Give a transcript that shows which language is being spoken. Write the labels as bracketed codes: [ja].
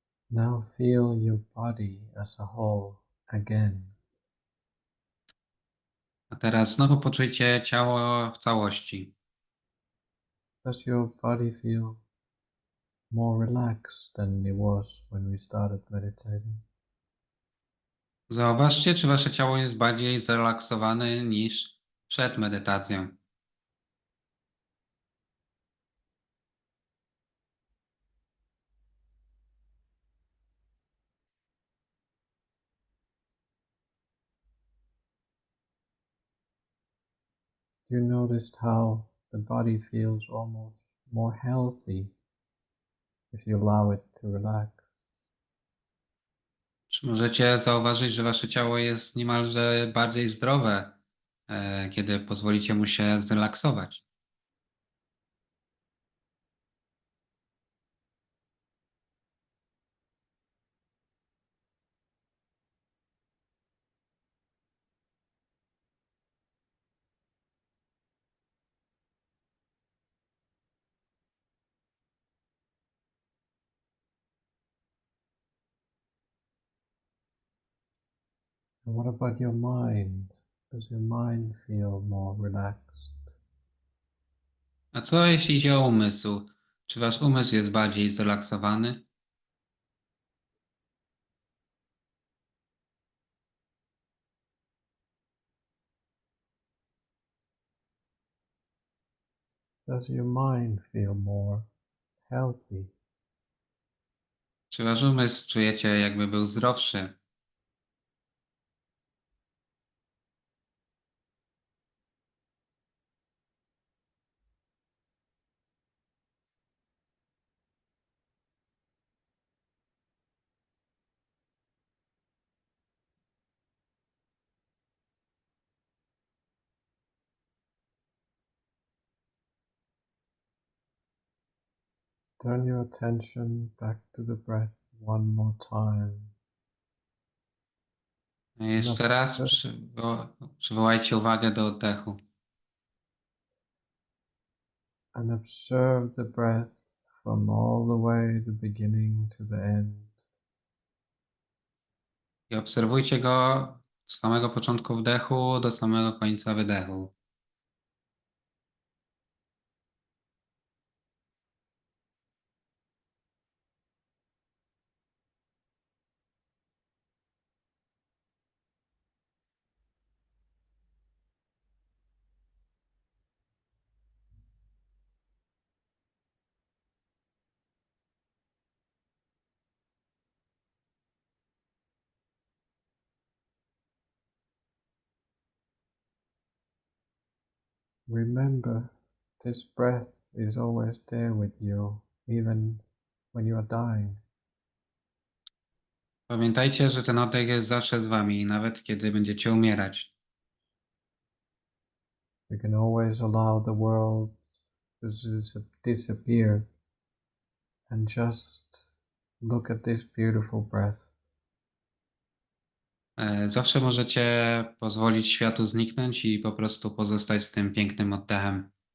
[en] Now feel your body as a whole again. [pl] A teraz znowu poczujcie ciało w całości. [en] Does your body feel more relaxed than it was when we started meditating? [pl] Zauważcie, czy wasze ciało jest bardziej zrelaksowane niż przed medytacją. [en] You noticed how the body feels almost more healthy if you allow it to relax. [pl] Czy możecie zauważyć, że wasze ciało jest niemalże bardziej zdrowe, kiedy pozwolicie mu się zrelaksować? [en] And what about your mind? Does your mind feel more relaxed? [pl] A co jeśli idzie o umysł? Czy wasz umysł jest bardziej zrelaksowany? [en] Does your mind feel more healthy? [pl] Czy wasz umysł czujecie, jakby był zdrowszy? [en] Turn your attention back to the breath one more time. [pl] Jeszcze raz przywołajcie uwagę do oddechu. [en] And observe the breath from all the way the beginning to the end. [pl] I obserwujcie go od samego początku wdechu do samego końca wydechu. [en] Remember, this breath is always there with you, even when you are dying. [pl] Pamiętajcie, że ten oddech jest zawsze z wami, nawet kiedy będziecie umierać. [en] You can always allow the world to disappear and just look at this beautiful breath. [pl] Zawsze możecie pozwolić światu zniknąć i po prostu pozostać z tym pięknym oddechem.